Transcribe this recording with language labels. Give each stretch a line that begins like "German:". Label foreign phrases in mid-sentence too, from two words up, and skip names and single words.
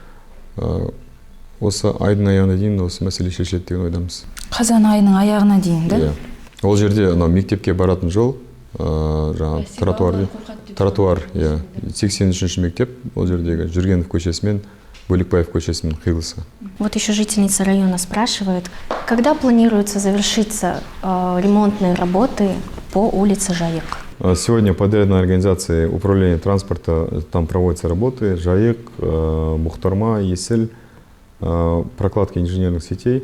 Kazakh: Осы айдың аяғына дейін осы мәселе шешіледі деген ойдамыз. Қазан айының аяғына дейін, да? Ол жерде мектепке баратын жол, тротуар, 83-ші мектеп, ол жердегі Жүргенов көшесі мен Бөлекбаев көшесінің қиылысы.
Russian: Вот еще жительница района спрашивает, когда планируется завершиться ремонтные работы по улице Жайык? Сегодня подрядная организация управления транспорта, там проводятся работы, Жайык, Мухтарма, Есіль, прокладка инженерных сетей.